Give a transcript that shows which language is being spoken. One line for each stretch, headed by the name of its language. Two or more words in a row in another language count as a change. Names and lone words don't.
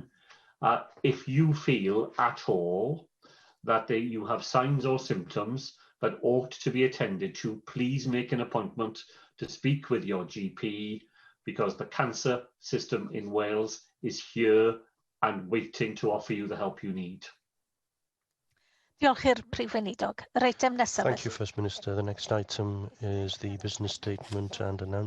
English: If you feel at all that you have signs or symptoms that ought to be attended to, please make an appointment to speak with your GP, because the cancer system in Wales is here and waiting to offer you the help you need.
Welsh: Diolch i'r Prif Weinidog. Yr eitem nesaf.
English: Thank you, First Minister. The next item is the business statement and announcement.